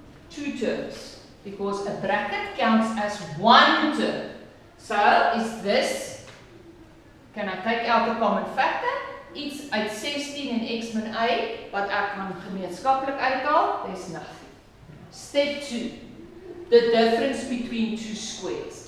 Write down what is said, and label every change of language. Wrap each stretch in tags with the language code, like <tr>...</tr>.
<en>2 terms, because a bracket counts as 1 term. So, is this, can I take out a common factor?</en> <af>Iets uit 16 en x min y, wat ek gaan gemeenskaplik uithaal,</af> <en>there's nothing. Step 2, the difference between 2 squares.</en>